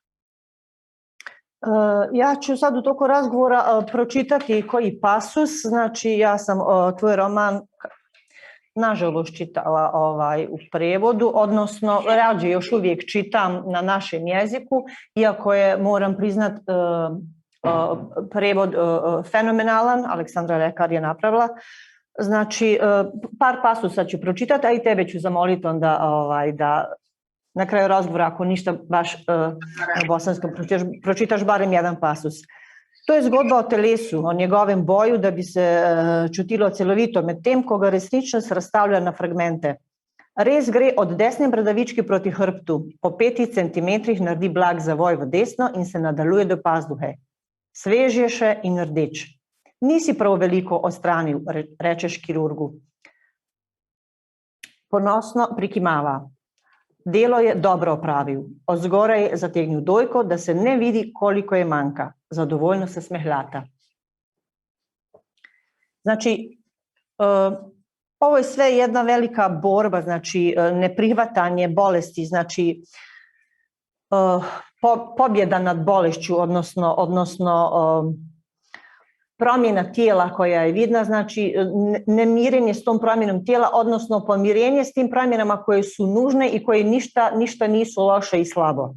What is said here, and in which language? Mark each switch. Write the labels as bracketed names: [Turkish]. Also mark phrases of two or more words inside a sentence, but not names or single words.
[Bosnian] Ja ću sad u toku razgovora pročitati koji pasus, znači ja sam tvoj roman nažalost čitala u prevodu, odnosno rađe još uvijek čitam na našem jeziku, iako je, moram priznat, prevod fenomenalan, Aleksandra Lekar je napravila. Znači, par pasusa ću pročitati, a i tebe ću zamoliti onda da na kraju razgovora, ako ništa baš na bosanskom, pročitaš barem jedan pasus. [Slovenian] To je zgodba o telesu, o njegovem boju, da bi se čutilo celovito, medtem ko ga resničnost razstavlja na fragmente. Res gre od desne bradavičke proti hrbtu, po 5 centimetrih naredi blag zavoj v desno in se nadaljuje do pazduhe. Svež je še in rdeč. Nisi prav veliko odstranil, rečeš kirurgu. Ponosno prikimava. Delo je dobro opravil. Od zgoraj je zategnil dojko, da se ne vidi, koliko je manjka. Zadovoljno se smehljata. [Bosnian] Znači, ovo je sve jedna velika borba, znači neprihvatanje bolesti, znači pobjeda nad bolešću, odnosno promjena tijela koja je vidna, znači nemirenje s tom promjenom tijela, odnosno pomirenje s tim promjenama koje su nužne i koje ništa nisu loše i slabo.